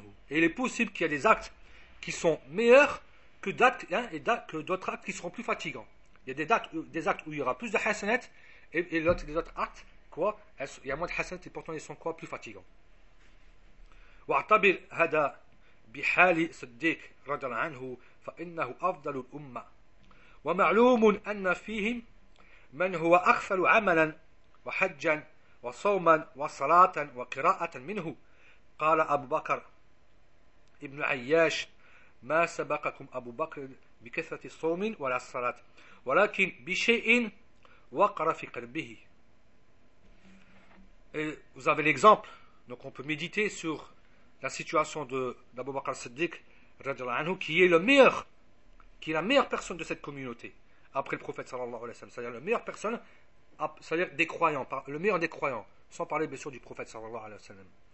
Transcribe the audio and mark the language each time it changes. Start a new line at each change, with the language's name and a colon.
French: Et il est possible qu'il y ait des actes qui sont meilleurs que d'actes, hein, et que d'autres actes qui seront plus fatigants. Il y a des actes où il y aura plus de hasanat et les autres actes, quoi, il y a moins de hasanat et pourtant ils sont quoi, plus fatigants.
Arabic: واعتبر هذا بحال صديق رضي الله عنه فإنه أفضل الأمة ومعلوم أن فيهم من هو أغفل عملا وحجا وصوما وصلاة وقراءة منه قال أبو بكر ابن عياش ما سبقكم أبو بكر بكثرة الصوم ولا الصلاة ولكن بشيء وقر في قلبه.
French: Vous avez l'exemple, donc on peut méditer sur la situation d'Abou Bakr al-Siddiq, qui est le meilleur, qui est la meilleure personne de cette communauté, après le prophète, sallallahu alayhi wa sallam, c'est-à-dire la meilleure personne, c'est-à-dire des croyants, le meilleur des croyants, sans parler bien sûr du prophète, sallallahu alayhi wa sallam.